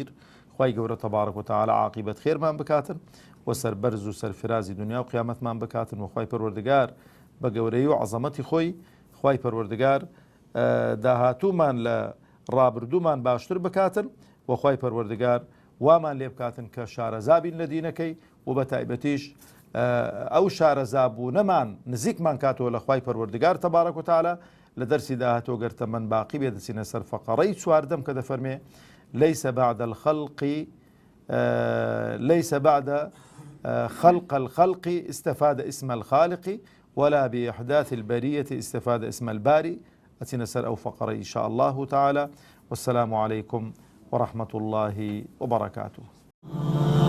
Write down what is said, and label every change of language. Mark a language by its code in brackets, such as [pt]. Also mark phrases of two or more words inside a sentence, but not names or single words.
[ckb] خوای گەورە [ar] تەبارەک و تەعالا [ckb] عاقیبەت خێرمان بکاتن و سەربەرز و سەرفرازی دنیا و قیامەتمان بکاتن و خوای پەروەردگار بە گەورەی و عەزەمەتی خۆی خوای پەروەردگار داهاتوومان لە ڕابردوومان باشتر بکاتن و خوای پەروەردگار وامان لێ بکاتن کە شارەزابین لە دینەکەی و بە تایبەتیش ئەو شارەزابوونەمان نزیکمان کاتەوە لە خوای پەروەردگار [ar] تەبارەک و تەعالا. [ckb] لە دەرسی داهاتۆ گەرتە من باقی بێ دەچینە سەر فەقەڕەی چواردەم کە دەفەرمێ [ar] ليس بعد الخلق ليس بعد خلق الخلق استفاد اسم الخالق ولا بإحداث البرية استفاد اسم الباري. أتينا سر أو فقرة إن شاء الله تعالى. والسلام عليكم ورحمة الله وبركاته.